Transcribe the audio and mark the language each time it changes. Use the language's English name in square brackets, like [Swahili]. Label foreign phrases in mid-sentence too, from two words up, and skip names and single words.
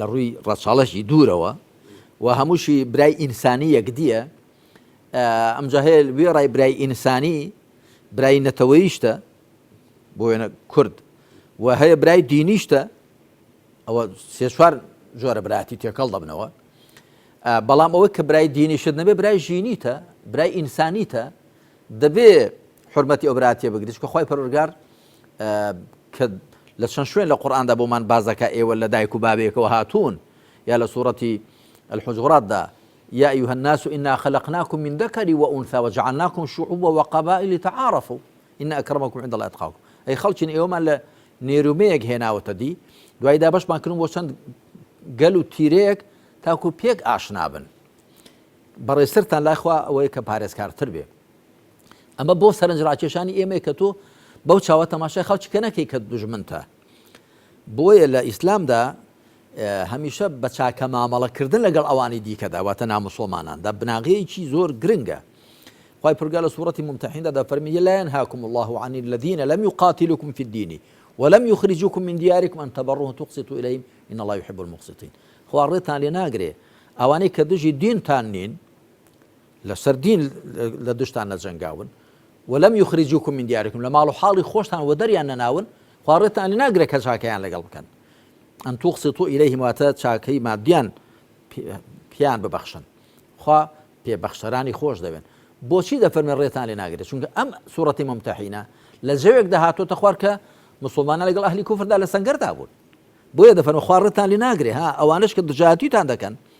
[Central Kurdish] ڕووی ڕەچاڵەشی دوورەوە و هەمووشی برای ئینسانی یەکدیە ئەمجا هەیە وێ ڕای برای ئینسانی برای نەتەوەییشتە بۆ وێنە کورد و هەیە برای دینیشتە ئەوە سێ چوار جۆرە برایەتی تێکەڵ دەبنەوە بەڵام ئەوە کە برای دینیشت نەبێ برای ژینیتە برای ئینسانیتە دەبێ حرمەتی ئەو برایەتیە بگریت کە خوای پەروەردگار کە لە چەند شوێن لە قورئاندا بۆمان باز دەکات ئێوە لە دایک و بابێکەوە هاتوون یا لە سوورەتی الحجراتدا [Arabic] يا أيها الناس إنا خلقناكم من ذكر وأنثى وجعلناكم شعوبا وقبائل لتعارفوا إن أكرمكم عند الله أتقاكم [Central Kurdish] أي خلچين ئێوەمان لە نێرومەیەک هێناوەتە دی دوایدا بەشمان کردن بۆ چەند گەل و تیرەیەک تاکو پێک ئاشنا بن بەڕێسترتان لای خوا ئەوەیە کە پارێزکارتر بێ ئەمە بۆ سەرنجڕاکێشانی ئێمەیە کە تۆ بەو چاوە تەماشای خەڵکی نەکەی کە دوژمنتە بۆیە لە ئیسلامدا هەمیشە بە چاکە مامەڵەکردن لەگەڵ ئەوانی دیکەدا واتە ناموسڵماناندا بناغەیەکی زۆر گرنگە خوای پەروەردگار لە سوورەتی ممتەحیندا دەفەرمێ [Arabic] لا ينهاكم الله عن الذين لم يقاتلوكم في الدين ولم يخرجوكم من دياركم أن تبروهم تقسطوا إليهم إن الله يحب المقسطين [Central Kurdish] خوا ڕێتان لێ ناگرێ ئەوانەی کە دژی دینتان نین لەسەر دین لە دشتان نەجەنگاون ولم [Arabic] يخرجوكم من دياركم [Central Kurdish] لە ماڵ و حاڵی خۆشتان و دەریان نەناون خوا ڕێتان لێ ناگرێ کە چاکەیان لەگەڵ بکەن [Arabic] ئەن توقسطوا إليهم [Central Kurdish] واتە چاکەی مادیان پیان ببەخشن خوا پێبەخشەرانی خۆش دەبێن بۆچی دەفەرمێ ڕێتان لێ ناگرێت چونکە ئەم سوورەتی ممتەحینە لە جەوێکدا هاتوۆتە خوار کە مسلمانان لەگەڵ ئەهلی کوفردا لە سەنگەردا بوون بۆیە دەفەرمێ خوا ڕێتان لێ ناگرێ ها ئەوانش کە دژایەتیتان دەکەن